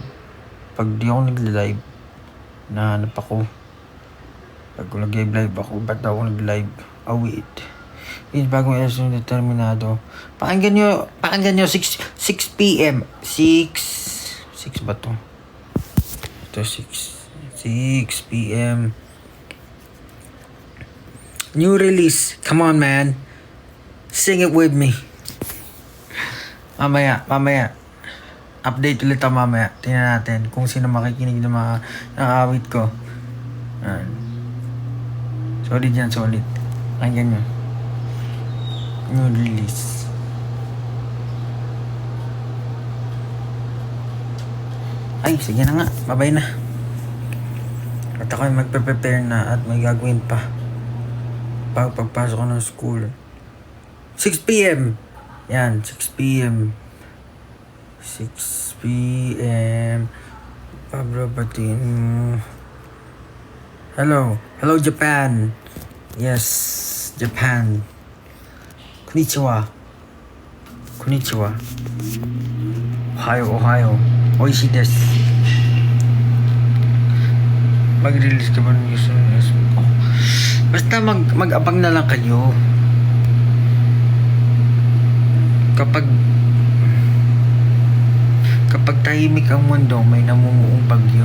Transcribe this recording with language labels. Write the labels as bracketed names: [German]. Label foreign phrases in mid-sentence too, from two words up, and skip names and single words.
[Filipino] Pag di ako nag-live, nahanap ako. Pag nag-live ako, ba't ako nag-live? [English] Oh wait. [Filipino] Yung bagong episode ng Determinado. Pakinggan nyo 6 p.m. 6 ba to? Ito 6 p.m. [English] New release. Come on man. Sing it with me. [Filipino] Mamaya. Update ulit ako mamaya. Tingnan natin kung sino makikinig ng mga awit ko. Solid yan, solid. Ayan yun. [English] New release. [Filipino] Ay, sige na nga. Bye-bye na. At ako ay magpe-prepare na at may gagawin pa. Pagpasok ko ng school. 6 p.m. Yan, 6 p.m. 6 p.m. Pablo Batin. Hello. Hello, [English] Japan. Yes, Japan. [Japanese] こんにちは。こんにちは. おはよう、おはよう。おいしいです. [Filipino] Mag-release ka ba ng news? Basta mag-abang na lang kayo. Kapag tahimik ang mundo, may namumuong bagyo.